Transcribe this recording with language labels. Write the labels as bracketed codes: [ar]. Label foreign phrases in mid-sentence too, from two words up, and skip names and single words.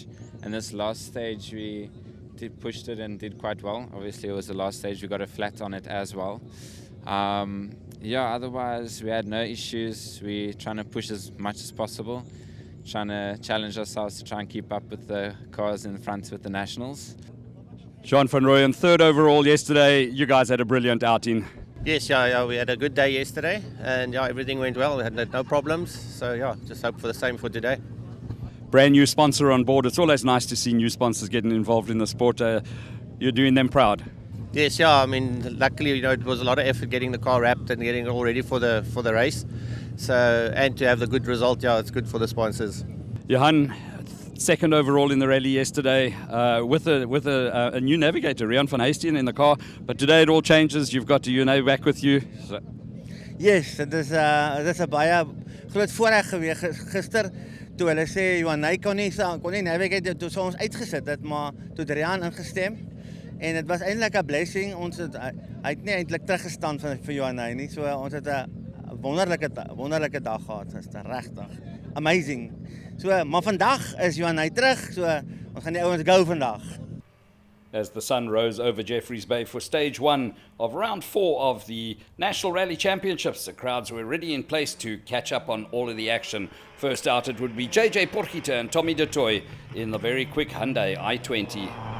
[en] And this last stage we pushed it and did quite well. Obviously it was the last stage, we got a flat on it as well. Otherwise we had no issues. We're trying to push as much as possible, trying to challenge ourselves to try and keep up with the cars in front with the nationals. Jean van Rooyen, third overall yesterday. You guys had a brilliant outing. Yes, we had a good day yesterday, and everything went well. We had no problems, so just hope for the same for today. Brand new sponsor on board. It's always nice to see new sponsors getting involved in the sport. You're doing them proud. Yes, I mean, luckily, it was a lot of effort getting the car wrapped and getting it all ready for the race. So, and to have the good result, it's good for the sponsors. Johan, second overall in the rally yesterday, with a new navigator, Rian van Heesteen, in the car. But today it all changes. You've got Yune back with you. So. [af] Yes, dit is 'n baie groot voorreg gewees gister. Toe hulle sê Johan kon nie navigate, toe ons uitgesit het, maar toe het Rian ingestem. En dit was eintlik 'n blessing. Hy het nie eintlik teruggestaan vir Johan nie. So ons het 'n wonderlike dag gehad. Dit is regtig amazing. So maar vandag is Johan terug. So ons gaan die ouens go vandag. [en] As the sun rose over Jeffreys Bay for stage one of round 4 of the National Rally Championships, the crowds were already in place to catch up on all of the action. First out it would be JJ Porgita and Tommy De Toy in the very quick Hyundai i20.